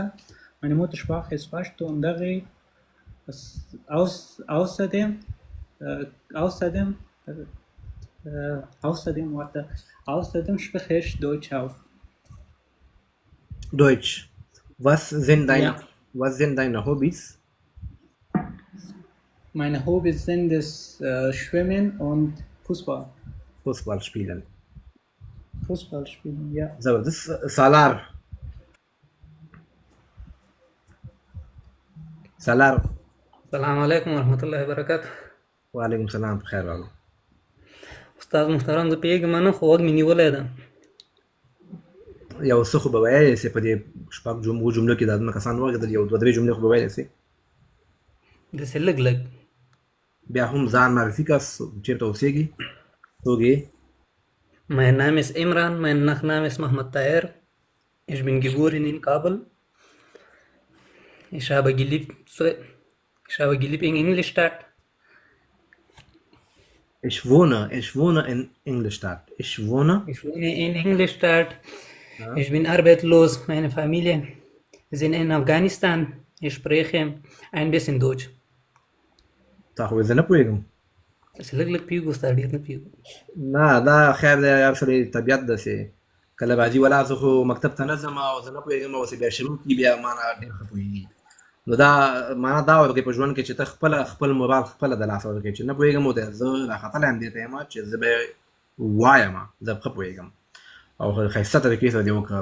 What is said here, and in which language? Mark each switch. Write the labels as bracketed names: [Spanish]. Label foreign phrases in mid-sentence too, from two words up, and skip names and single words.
[German] Meine Muttersprache ist Pashto und Dari. Außerdem spreche ich Deutsch auch. Deutsch. Was sind deine Hobbys? Meine Hobbys sind das Schwimmen und Fußball. Fußball spielen. Fußball spielen, ja. [Pashto] زبردست. سالار. [Arabic] السلام علیکم ورحمۃ اللہ وبرکاتہ. وعلیکم السلام [Pashto] بخیر راغلی. استاد محترم زه پوهېږم نه خو غوږ مې نیولی ده. یو څه خو به ویلی سې په دې شپږ جملو کې دا دومره کسان واورېدل، یو 2-3 جملې خو به ویلی سې. داسې لږ لږ. بیا هم ځان معرفي کړه، چېرته اوسېږي، څوک یې؟ [German] Mein Name ist Imran, mein Nachname ist Mohammed Taher. Ich bin geboren in Kabul. Ich habe gelebt in Ingolstadt. Ich wohne in Ingolstadt. Ich wohne in Ingolstadt. Ja. Ich bin arbeitslos. Meine Familie sind in Afghanistan. Ich spreche ein bisschen Deutsch. [Pashto] تا خو زه نه پوهېږم. داسې لږ لږ پوهېږو استاد، ډېر نه پوهېږو. نه دا خیر دی، یو سړی طبیعت داسې کله راځي ولا زه خو مکتب ته نه ځم او زه نه پوهېږم او بیا شروع کړي بیا مانا ډېر ښه پوهېږي. نو دا معنا دا ورکوي په ژوند کې چې ته خپل مراد خپله د لاسه ورکوي چې نه پوهېږم او زه راختلی هم دې ته یم چې زه به وایم زه ښه پوهېږم او ښایسته طریقې سره دې وکړه.